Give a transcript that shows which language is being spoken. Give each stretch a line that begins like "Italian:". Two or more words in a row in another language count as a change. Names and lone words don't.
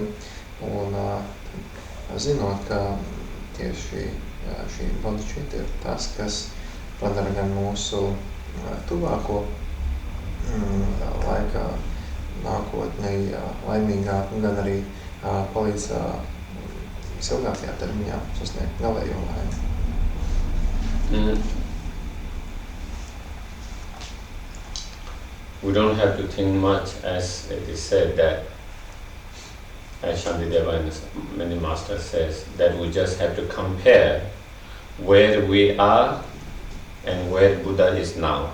Latvian: Un zinot, ka tieši šī bodhicita ir tas, kas padara gan mūsu tuvāko laikā nākotnē laimīgāku, gan arī palīdz visilgākajā termiņā sasniegt galējo laimi.
English: We don't have to think much, as it is said that, as Shantideva and many masters says, that we just have to compare where we are and where Buddha is now.